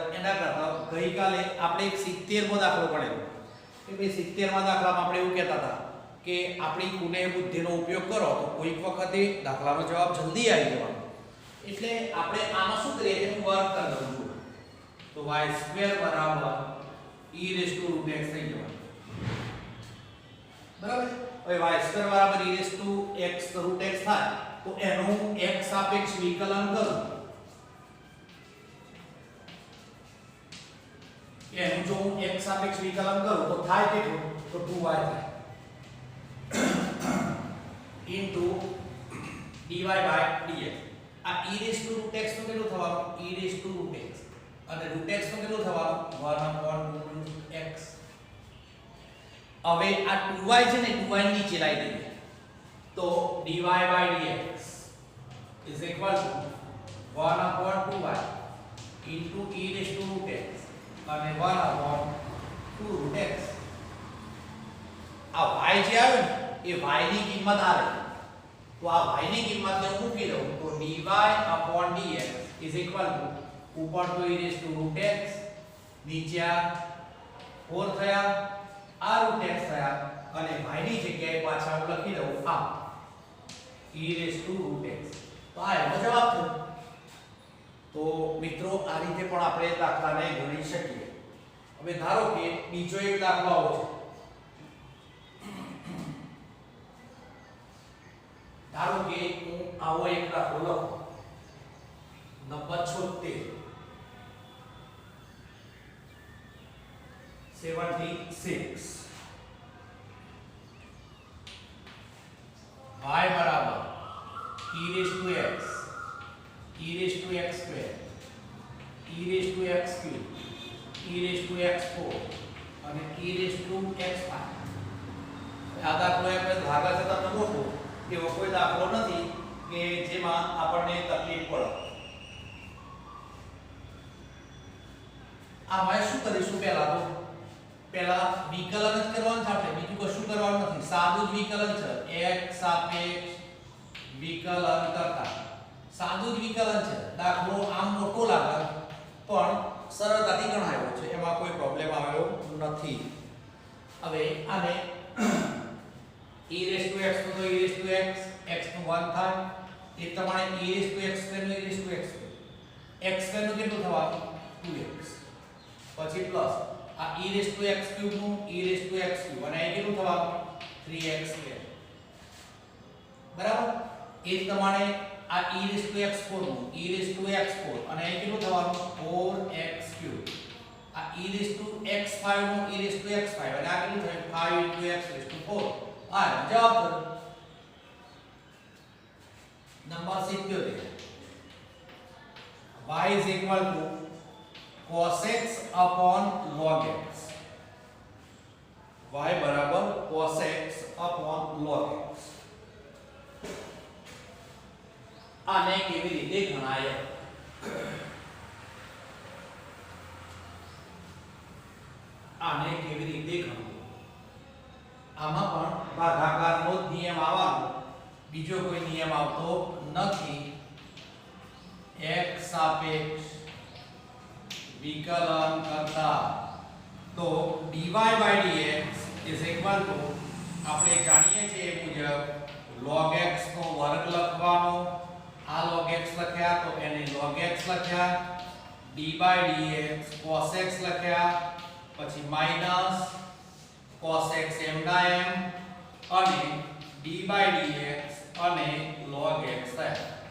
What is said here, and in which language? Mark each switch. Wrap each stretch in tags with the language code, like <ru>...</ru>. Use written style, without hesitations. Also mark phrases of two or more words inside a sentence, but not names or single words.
<gu>એના કરતા ગઈકાલે આપણે એક 70 મો દાખલો ગણેલો કે ભાઈ 70 માં દાખલામાં આપણે એવું કહેતા હતા કે આપણી કુનેહ બુદ્ધિનો ઉપયોગ કરો તો કોઈક વખતે દાખલાનો જવાબ જલ્દી આવી જવાનો. એટલે આપણે આમાં શું કરીએ એનું વર્ગ કરી દઉં છું તો y² બરાબર</gu> <en>e raised to root x</en> <gu>થઈ જવાનું, બરાબર. હવે y² બરાબર</gu> <en>e raised to x root x</en> <gu>થાય તો એનું x સાપેક્ષ વિકલન કરું. એનું જો હું x સાપેક્ષ વિકલન કરું તો થાય કેટલું? તો 2y થાય</gu> <en>into dy by dx.</en> <gu>આ</gu> <en>e raised to root x</en> <gu>નું કેટલું થવાનું?</gu> <en>e raised to root x.</en> <gu>અને</gu> <en>root x</en> <gu>નું કેટલું થવાનું?</gu> <en>1/2 root x.</en> <gu>હવે આ 2y છે ને 2y નીચે લાવી દઈએ.</gu> <en>તો dy by dx is equal to 1/2y into e raised to root x અને 1/2 root x.</en> <gu>આ y જે આવે ને એ y ની કિંમત આવે. તો આ y ની કિંમત ને હું મૂકી દઉં તો</gu> <en>dy dx is equal to</en> <gu>ઉપર તો</gu> <en>e raised to root x</en> <gu>નીચે આ 4 થયા આ root x થયા અને y ની જગ્યાએ પાછા હું લખી દઉં આ</gu> <en>e raised to root x.</en> <gu>તો આ એનો જવાબ થયો. તો મિત્રો આ રીતે પણ આપણે દાખલાને ગણી શકીએ. હવે ધારો કે બીજો એક દાખલો આવો છે. ધારો કે હું આવો એક દાખલો લખું.</gu> <en>નંબર 76 y બરાબર e raised to x e raised to x square e raised to x cube e raised to x4 અને e raised to x5.</en> <gu>આ દાખલો આપણે ધારા છે તમને મોટો એવો કોઈ દાખલો નથી કે જેમાં આપણને તકલીફ પડે. આમાં શું કરીશું? પહેલા વિકલન જ કરવાનું છે આપણે, બીજું કશું કરવાનું નથી. સાદું જ વિકલન છે. x સાપેક્ષ વિકલન કરતા સાદું જ વિકલન છે. દાખલો આમ મોટો લાગે પણ સરળતાથી ગણાયો છે, એમાં કોઈ પ્રોબ્લેમ આવ્યો નથી. હવે આને</gu> <en>e raised to x</en> <gu>તો</gu> <en>e raised to x x</en> <gu>નું 1 થાય. એ પ્રમાણે</gu> <en>e raised to x square નું e raised to x square x square</en> <gu>નું કેટલું થવાનું?</gu> <en>2x.</en> <gu>પછી પ્લસ આ</gu> <en>e raised to x cube નું e raised to x cube</en> <gu>અને અહીં કેટલું થવાનું?</gu> <en>3x square. બરાબર?</en> <gu>એ જ પ્રમાણે આ</gu> <en>e raised to x4</en> <gu>નું</gu> <en>e raised to x4</en> <gu>અને અહીં કેટલું થવાનું?</gu> <en>4x cube. આ e raised to x5 નું e raised to x5</en> <gu>અને આ કેટલું થયું?</gu> <en>5 into x raised to 4.</en> <gu>આ જવાબ થયો.</gu> <en>નંબર 77 y is equal to cos x upon log x. y બરાબર cos x upon log x.</en> <gu>આને કેવી રીતે ગણાય? આને કેવી રીતે ગણવું? આમાં પણ ભાગાકારનો જ નિયમ આવવાનો, બીજો કોઈ નિયમ આવતો નથી. x સાપેક્ષ વિકલન કરતા તો</gu> <en>dy by dx is equal to</en> <gu>આપણે જાણીએ છીએ એ મુજબ</gu> <en>log x</en> <gu>નો વર્ગ લખવાનો. આ</gu> <en>log x</en> <gu>લખ્યા તો એને</gu> <en>log x</en> <gu>લખ્યા,</gu> <en>d by dx cos x</en> <gu>લખ્યા, પછી માઈનસ</gu> <en>cos x m</en> <gu>ના m અને</gu> <en>d by dx</en> <gu>અને</gu> <en>log x</en> <gu>થાય.</gu>